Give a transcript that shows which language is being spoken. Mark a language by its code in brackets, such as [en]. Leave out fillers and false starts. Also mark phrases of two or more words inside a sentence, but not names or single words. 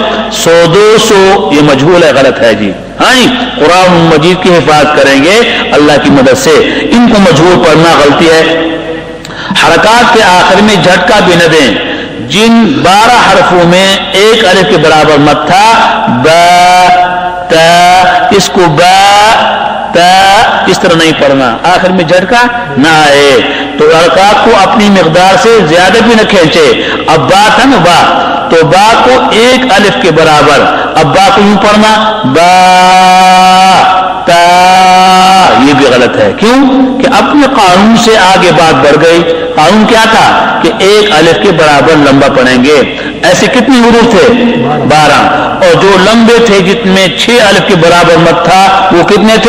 [ur] سودو سو یہ مجہول ہے، غلط ہے جی. ہاں جی. قرآن مجید کی حفاظت کریں گے اللہ کی مدد سے. ان کو مجہول پڑھنا غلطی ہے. حرکات کے آخر میں جھٹکا بھی نہ دیں. جن 12 حرفوں میں ایک الف کے برابر مد تھا، با تا، اس کو با تا اس طرح نہیں پڑھنا، آخر میں جھٹکا نہ آئے. تو حرکات کو اپنی مقدار سے زیادہ بھی نہ کھینچے. اب با تھا نا با، تو با کو ایک الف کے برابر، اب با کو یوں پڑھنا با تا. یہ بھی غلط ہے. کیوں کہ اپنے قانون سے آگے بات بڑھ گئی. قانون کیا تھا کہ ایک الف کے برابر لمبا پڑھیں گے. ایسے کتنے حروف تھے؟ 12. اور جو لمبے تھے جن میں 6 الف کے برابر مد تھا وہ کتنے تھے؟